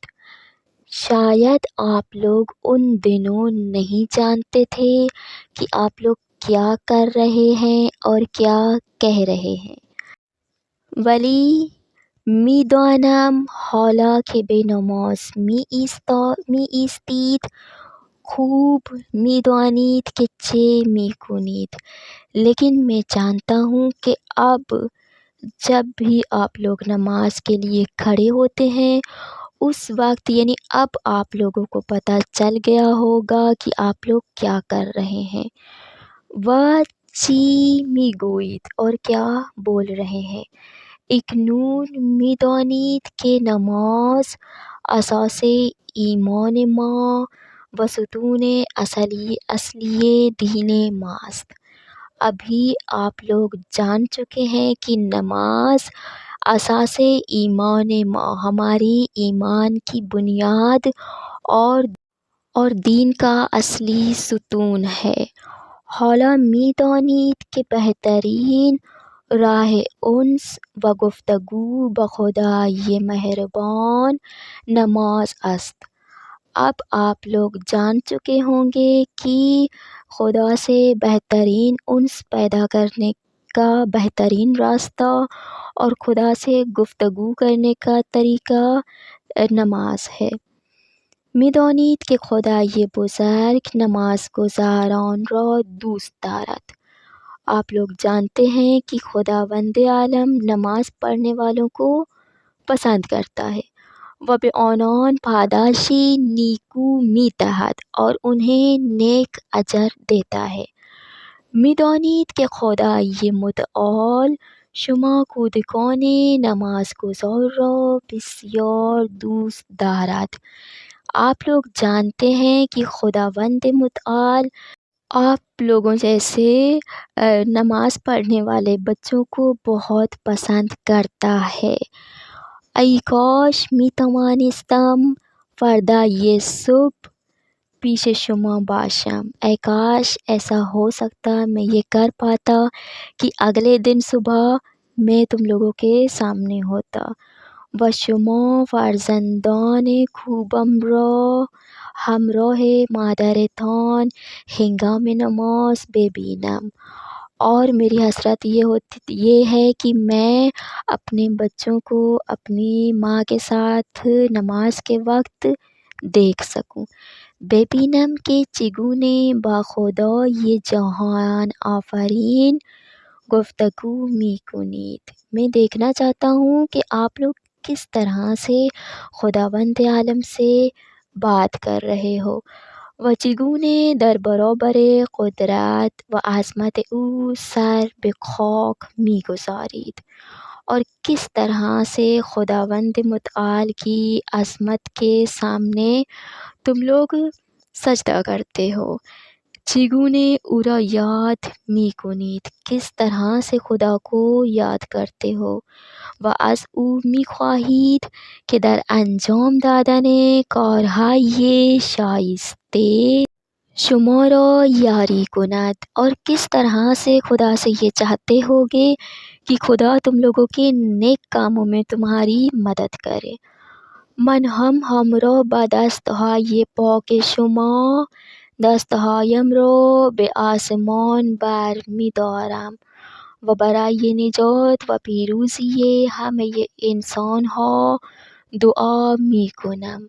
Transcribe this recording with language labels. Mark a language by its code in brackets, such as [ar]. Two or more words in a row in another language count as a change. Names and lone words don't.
[ur] شاید آپ لوگ ان دنوں نہیں جانتے تھے کہ آپ لوگ کیا کر رہے ہیں اور کیا کہہ رہے ہیں۔ [fa] ولی میدانم حالا که به نماز میایستید خوب میدانید که چه میکنید، [ur] لیکن میں جانتا ہوں کہ اب جب بھی آپ لوگ نماز کے لیے کھڑے ہوتے ہیں اس وقت یعنی اب آپ لوگوں کو پتہ چل گیا ہوگا کہ آپ لوگ کیا کر رہے ہیں۔ [fa] چی میگویید، [ur] اور کیا بول رہے ہیں۔ [fa] اکنون میدانید که نماز اساس ایمان ما و ستون اصلی دین ماست۔ [ur] ابھی آپ لوگ جان چکے ہیں کہ نماز [fa] اساس ایمان ما، [ur] ہماری ایمان کی بنیاد اور دین کا اصلی ستون ہے۔ [fa] حالا میدانید که بہترین راہ انس و گفتگو با خدای مہربان نماز است۔ [ur] اب آپ لوگ جان چکے ہوں گے کہ خدا سے بہترین انس پیدا کرنے کا بہترین راستہ اور خدا سے گفتگو کرنے کا طریقہ نماز ہے۔ [fa] میدانید که خدای بزرگ نمازگزاران را دوست دارد۔ [ur] آپ لوگ جانتے ہیں کہ خداوند عالم نماز پڑھنے والوں کو پسند کرتا ہے [fa] و به آنان پاداشی نیکو میدهد [ur] اور انہیں نیک اجر دیتا ہے۔ [fa] میدانید که خدای متعال شما کودکان نمازگزار را بسیار دوست دارد۔ [ur] آپ لوگ جانتے ہیں کہ خداوند متعال آپ لوگوں جیسے نماز پڑھنے والے بچوں کو بہت پسند کرتا ہے۔ [fa] ای کاش میتوانستم فردای صبح پیش شما باشم۔ [ur] اے کاش ایسا ہو سکتا، میں یہ کر پاتا کہ اگلے دن صبح میں تم لوگوں کے سامنے ہوتا [fa] و شما فرزندان خوبم را همراه مادرتان ہنگام نماز ببینم، [ur] اور میری حسرت یہ ہے کہ میں اپنے بچوں کو اپنی ماں کے ساتھ نماز کے وقت دیکھ سکوں۔ [fa] ببینم که چگونه با خدای جهان آفرین گفتگو میکنید۔ [ur] میں دیکھنا چاہتا ہوں کہ آپ لوگ کس طرح سے خداوند عالم سے بات کر رہے ہو [fa] و چگونه در برابر قدرت و عظمت او سر به خاک میگذارید، [ur] اور کس طرح سے خداوند متعال کی عظمت کے سامنے تم لوگ سجدہ کرتے ہو۔ [fa] چگونه او را یاد میکنید، [ur] کس طرح سے خدا کو یاد کرتے ہو [fa] و از او میخواهید که در انجام دادن کارهای شایسته شما را یاری کند، [ur] اور کس طرح سے خدا سے یہ چاہتے ہوگے کہ خدا تم لوگوں کے نیک کاموں میں تمہاری مدد کرے۔ [fa] من همراه با دستهای پاک شما دستهایم را به آسمان بر میدارم و برای نجات و پیروزی همه انسانها دعا میکنم۔